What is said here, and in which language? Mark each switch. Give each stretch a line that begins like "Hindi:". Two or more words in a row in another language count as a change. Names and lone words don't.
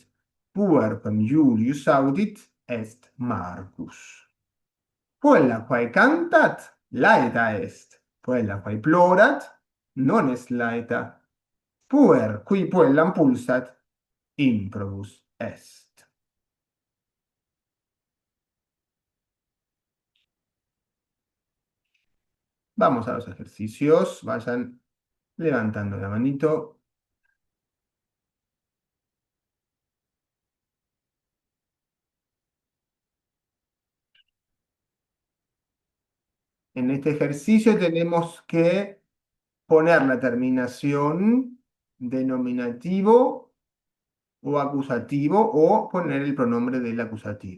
Latin: Puer quem Julius audit est Marcus. Quella quae cantat, laeta est. Quella quae plorat, non est laeta. Puer qui puellam pulsat, improbus est.
Spanish: Vamos a los ejercicios. Vayan levantando la manito. En este ejercicio tenemos que poner la terminación de nominativo o acusativo o poner el pronombre del acusativo.